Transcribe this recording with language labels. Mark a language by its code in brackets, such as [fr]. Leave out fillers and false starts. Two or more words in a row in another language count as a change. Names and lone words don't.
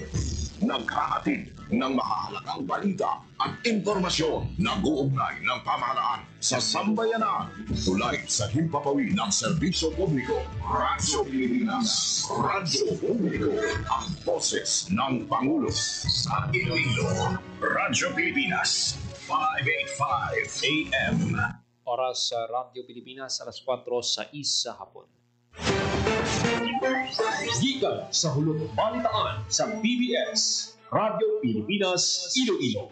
[tl] Naghahatid ng mahahalagang balita at impormasyon na uugnay ng pamahalaan sa sambayanan. Tulad sa himpapawid ng serbisyo publiko. Radyo Pilipinas. Radyo Publiko. Ang boses ng Pangulo sa Iloilo. Radyo Pilipinas. 585 AM. Oras sa Radyo Pilipinas, alas 4 sa isa hapon. [hil] Gikan sa hulog balitaan sa PBS, Radyo Pilipinas, Iloilo.